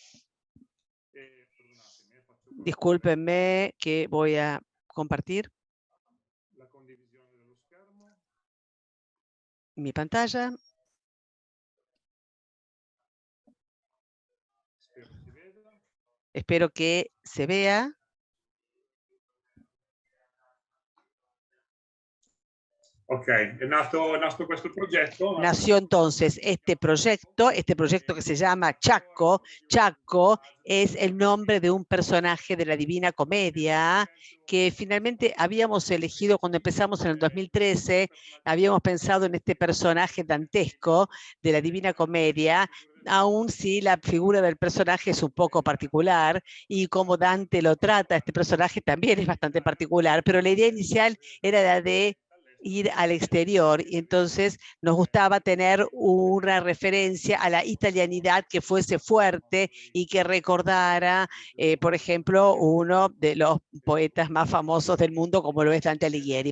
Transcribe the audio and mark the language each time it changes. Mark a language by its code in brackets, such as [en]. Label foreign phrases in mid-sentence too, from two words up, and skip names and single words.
[es] Discúlpenme que voy a compartir mi pantalla. Espero que se vea. [it] Ok, è nato questo progetto. [es] Nació entonces este proyecto que se llama Chaco. Chaco es el nombre de un personaje de la Divina Comedia que finalmente habíamos elegido cuando empezamos en el 2013. Habíamos pensado en este personaje dantesco de la Divina Comedia, aun si la figura del personaje es un poco particular y como Dante lo trata, este personaje también es bastante particular, pero la idea inicial era la de ir al exterior, y entonces nos gustaba tener una referencia a la italianidad que fuese fuerte y que recordara, por ejemplo, uno de los poetas más famosos del mundo como lo es Dante Alighieri.